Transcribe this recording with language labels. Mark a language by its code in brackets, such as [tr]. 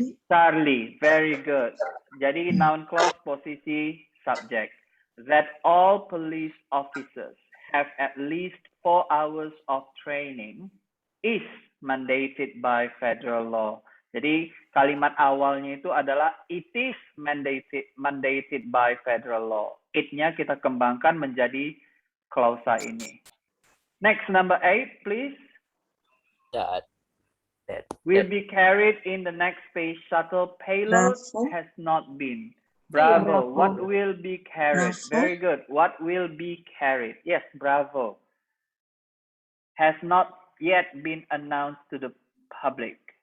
[id] Charlie, [en] very good. [id] Jadi noun clause posisi subject. [en] That all police officers have at least 4 hours of training is mandated by federal law. [id] Jadi kalimat awalnya itu adalah [en] it is mandated by federal law. [id] It-nya kita kembangkan menjadi klausa ini. [en] Next, number 8, please. That Will be carried in the next space shuttle payload has not been. Bravo. What will be carried? Very good. What will be carried? Yes, bravo. Has not yet been announced to the public.